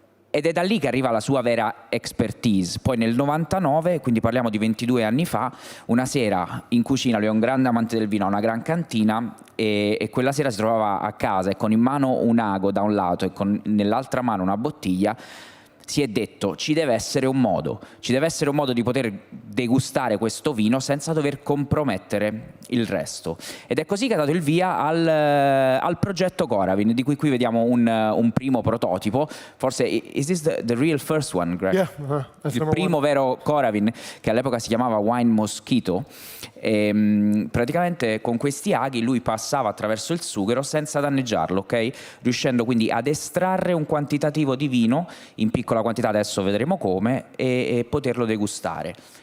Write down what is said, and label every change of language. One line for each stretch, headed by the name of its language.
Italian: Ed è da lì che arriva la sua vera expertise. Poi nel 99, quindi parliamo di 22 anni fa, una sera in cucina, lui è un grande amante del vino, ha una gran cantina, e quella sera si trovava a casa e con in mano un ago da un lato e nell'altra mano una bottiglia, si è detto ci deve essere un modo di poter degustare questo vino senza dover compromettere il resto, ed è così che ha dato il via al progetto Coravin, di cui qui vediamo un primo prototipo.
English: Forse is this the real first one, Greg? Yeah,
Italian: Il primo vero Coravin, che all'epoca si chiamava Wine Mosquito. Praticamente con questi aghi lui passava attraverso il sughero senza danneggiarlo, ok? Riuscendo quindi ad estrarre un quantitativo di vino in piccola quantità, adesso vedremo come, e poterlo degustare.